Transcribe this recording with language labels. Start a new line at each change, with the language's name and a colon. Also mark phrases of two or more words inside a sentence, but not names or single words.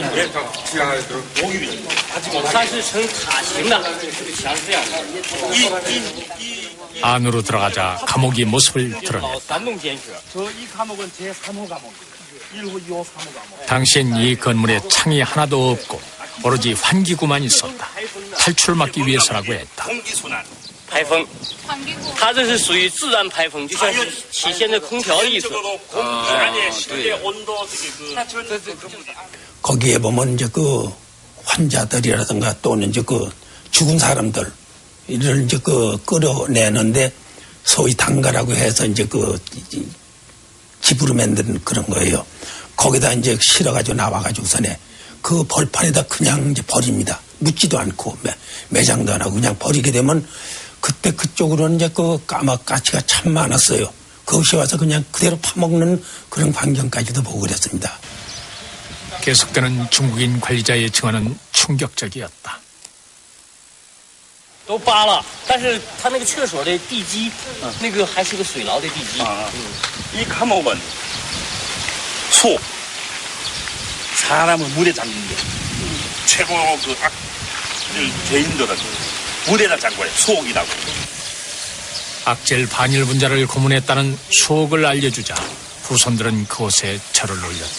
Korean: 안으로 들어가자 감옥이 모습을 드러냈다. 이 감옥은 제3호 감옥. 1호, 2호, 3호 감옥. 당시엔 이 건물에 창이 하나도 없고 오로지 환기구만 있었다. 탈출을 막기 위해서라고 했다.
Chinese: 排风，它这是属于自然排风，就像体现的空调的意思。
Korean: 거기에 보면 이제 그 환자들이라든가 또는 이제 그 죽은 사람들 이를 이제 그 끌어내는데 소위 단가라고 해서 이제 그 집으로 만든 그런 거예요. 거기다 이제 실어가지고 나와가지고서네 그 벌판에다 그냥 이제 버립니다. 묻지도 않고 매장도 안 하고 그냥 버리게 되면 그때 그쪽으로는 이제 그 까마까치가 참 많았어요. 거기에 와서 그냥 그대로 파먹는 그런 광경까지도 보고 그랬습니다. 계속되는 중국인 관리자의 증언은 충격적이었다.
Chinese: 都扒了，但是他那个厕所的地基，那个还是个水牢的地基。
Korean: 이 감옥은 소, 사람을 물에 잠긴 게 최고 그 죄인들은 물에다 잠궈요. 수옥이라고. 악질 반일 분자를 고문했다는 수옥을 알려주자 후손들은 그곳에 절을 올렸다.